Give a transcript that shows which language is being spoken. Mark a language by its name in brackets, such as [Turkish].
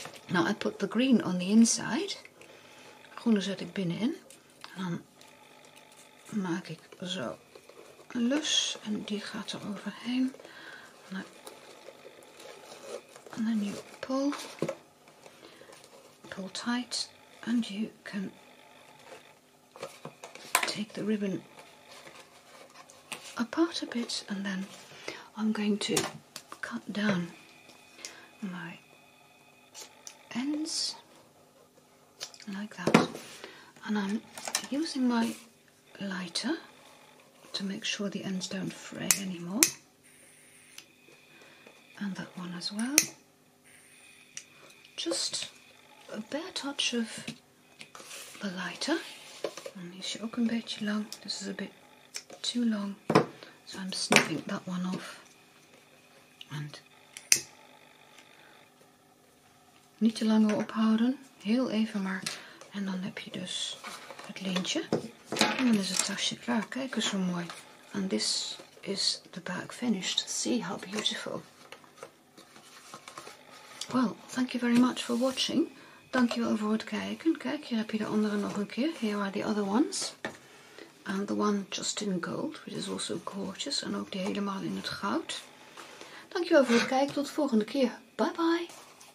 [English] Now I put the green on the inside. [Dutch] Groene zet ik binnenin. En dan maak ik zo een lus en die gaat er overheen. [English] And then you pull tight and you can take the ribbon apart a bit, and then I'm going to cut down my ends like that, and I'm using my lighter to make sure the ends don't fray anymore, and that one as well. Just a bare touch of the lighter. [Dutch] En die is ook een beetje lang. [English] This is a bit too long. So I'm snipping that one off. [Dutch] And niet te lang ophouden. Heel even maar. En dan heb je dus het lintje. En dan is het tasje klaar. Kijk eens zo mooi. [English] And this is the bag finished. See how beautiful. Well, thank you very much for watching. [Dutch] Dankjewel voor het kijken. Kijk, hier heb je de andere nog een keer. [English] Here are the other ones. And the one just in gold, which is also gorgeous. [Dutch] En ook die helemaal in het goud. Dankjewel voor het kijken. Tot de volgende keer. Bye bye.